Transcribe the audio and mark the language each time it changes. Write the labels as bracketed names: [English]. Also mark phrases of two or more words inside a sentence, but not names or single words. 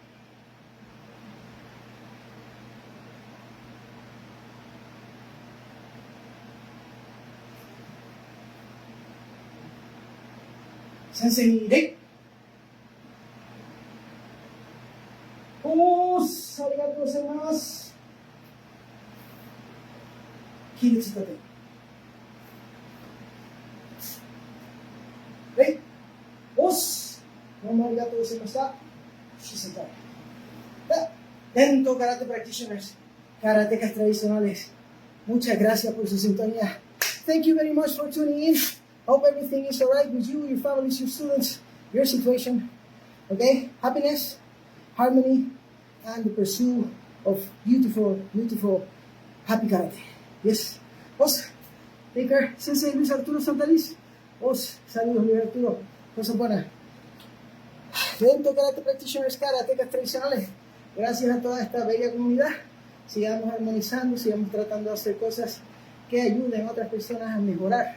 [Japanese] 先生に礼おーすありがとうございます起立立て礼おーすどうもありがとうございました姿勢 [Spanish] Dentro [English] karate practitioners, [Spanish] karatecas tradicionales, muchas gracias por su sintonía. [English] Thank you very much for tuning in. Hope everything is alright with you, your families, your students, your situation. Okay? Happiness, harmony, and the pursuit of beautiful, beautiful, happy karate. Yes. Os, Baker, Sensei Luis Arturo Santaliz. [Spanish] Os, saludos Luis Arturo. Cosas buenas. Dentro [English] karate practitioners, [Spanish] karatecas tradicionales. Gracias a toda esta bella comunidad, sigamos armonizando, sigamos tratando de hacer cosas que ayuden a otras personas a mejorar.